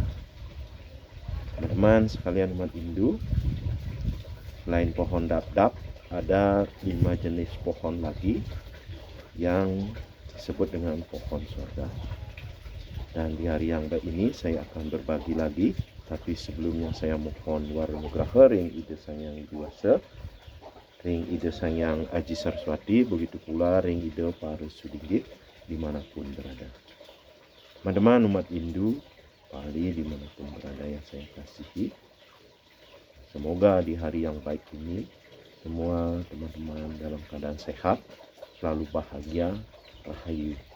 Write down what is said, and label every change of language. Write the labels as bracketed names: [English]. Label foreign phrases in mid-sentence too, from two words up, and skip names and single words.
[Indonesian] Teman-teman sekalian umat Hindu, selain pohon dadap ada 5 jenis pohon lagi yang disebut dengan pohon sorga. Dan di hari yang baik ini saya akan berbagi lagi, tapi sebelumnya saya mohon [Balinese] Warunugraha ring ide sangyang Widiwasa, ring ide sangyang Aji Saraswati, [Indonesian] begitu pula [Balinese] ring ide Paru Sudinggit [Indonesian] dimanapun berada. Teman-teman umat Hindu Bali dimanapun berada yang saya kasihi, semoga di hari yang baik ini semua teman-teman dalam keadaan sehat, selalu bahagia, rahayu.